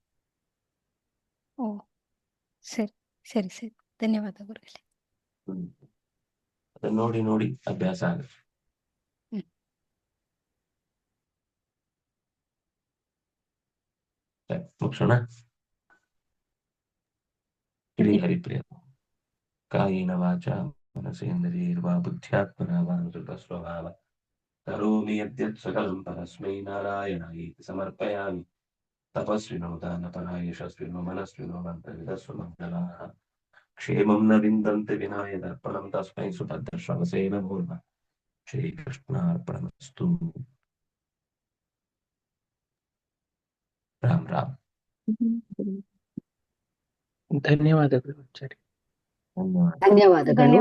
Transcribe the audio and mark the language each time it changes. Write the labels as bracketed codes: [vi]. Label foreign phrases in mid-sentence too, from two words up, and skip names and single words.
[kn] ಓ ಸರಿ ಸರಿ ಸರಿ, ಧನ್ಯವಾದ ಗುರುಗಳೇ. ಅದನ್ನ ನೋಡಿ ನೋಡಿ ಅಭ್ಯಾಸ ಆಗುತ್ತೆ. ಹ್ಮ್. ಸರಿ, ಮುಗ್ಸೋಣ. ಶ್ರೀ ಹರಿಪ್ರಿಯ. [sa] ಕಾಯೇನ ವಾಚಾ ಮನಸೇಂದ್ರಿಯೈರ್ವಾ ಬುದ್ಧ್ಯಾತ್ಮನಾ ವಾ ಅನುಸೃತ ಸ್ವಭಾವ ಕರೋಮಿ ಯದ್ಯತ್ ಸಕಲಂ ಪರಸ್ಮೈ ನಾರಾಯಣಾಯೇತಿ ಸಮರ್ಪಯಾಮಿ. ತಪಸ್ವಿನೋ ದಾನಪರಾಯ ಯಶಸ್ವಿನೋ ಮನಸ್ವಿನೋ ಮಂತ್ರವಿದಸ್ವ ಮಂಗಲಾಃ. ಕ್ಷೇಮಂ ನ ವಿಂದಂತೆ ವಿನಾಯ ದರ್ಪಣಂ ತಸ್ಮೈ ಸುಭದ್ರಶ್ರವಸೇ ನಮೋ ನಮಃ. ಶ್ರೀಕೃಷ್ಣಾರ್ಪಣಮಸ್ತು. ರಾಮ್ ರಾಮ್. ಹ್ಮ್. [kn] ಧನ್ಯವಾದಗಳು ಆಚಾರ್ಯ. ಧನ್ಯವಾದ. ಧನ್ಯವಾದಗಳು.